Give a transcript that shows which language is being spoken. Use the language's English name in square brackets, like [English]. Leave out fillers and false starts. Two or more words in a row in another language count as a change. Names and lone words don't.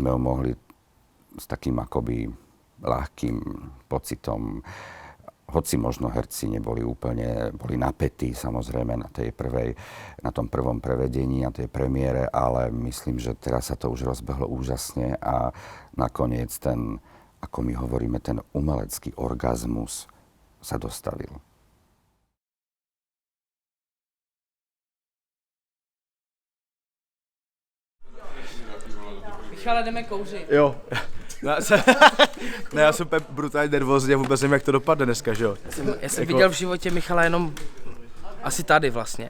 [Slovak] ho mohli s takým akoby ľahkým pocitom, hoci možno herci boli napätí samozrejme na tom prvom prevedení, na tej premiére, ale myslím, že teraz sa to už rozbehlo úžasne a nakoniec ten, ako my hovoríme, ten umelecký orgazmus sa dostavil. [Czech] Michale, jdeme kouřit. Jo. Já jsem úplně brutálně nervózní a vůbec nevím, jak to dopadne dneska, že jo? Já jsem viděl v životě Michala jenom asi tady vlastně.